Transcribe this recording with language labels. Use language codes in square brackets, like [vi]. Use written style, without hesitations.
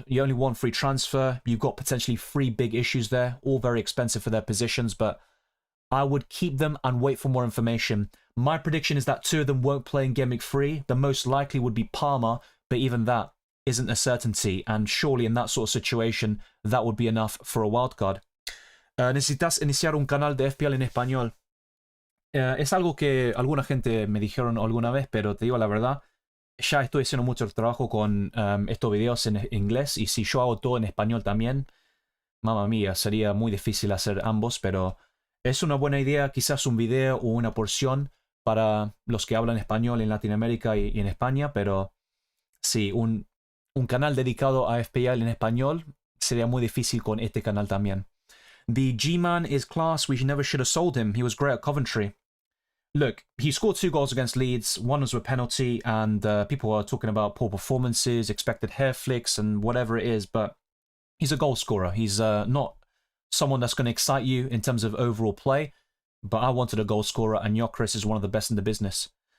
[en] You only want free transfer. You've got potentially 3 big issues there, all very expensive for their positions, but I would keep them and wait for more information. My prediction is that 2 of them won't play in Game Week 3. The most likely would be Palmer, but even that isn't a certainty, and surely in that sort of situation, that would be enough for a wild card. [es] ¿Necesitas iniciar un canal de FPL en español? Es algo que alguna gente me dijeron alguna vez, pero te digo la verdad, ya estoy haciendo mucho trabajo con estos videos en inglés, y si yo hago todo en español también, mamma mía, sería muy difícil hacer ambos, pero es una buena idea, quizás un video o una porción para los que hablan español en Latinoamérica y en España, pero sí, un canal dedicado a FPL en español sería muy difícil con este canal también. [en] The G-Man is class. We never should have sold him. He was great at Coventry. Look, he scored 2 goals against Leeds. One was with penalty, and people are talking about poor performances, expected hair flicks, and whatever it is. But He's a goal scorer. He's not someone that's going to excite you in terms of overall play, but I wanted a goal scorer, and Gyökeres is one of the best in the business.